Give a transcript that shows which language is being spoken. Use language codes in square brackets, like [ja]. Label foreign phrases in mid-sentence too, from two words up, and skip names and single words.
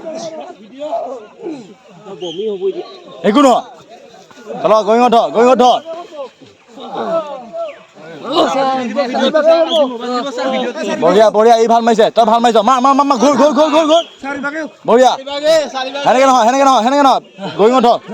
[en] Ekuno. Chalo going on. [as] বঢ়িয়া এই ভাল মাৰিছে তই ভাল মাৰিছ মা ঘূৰ বঢ়িয়া সেনেকে নহয় গৈ উঠ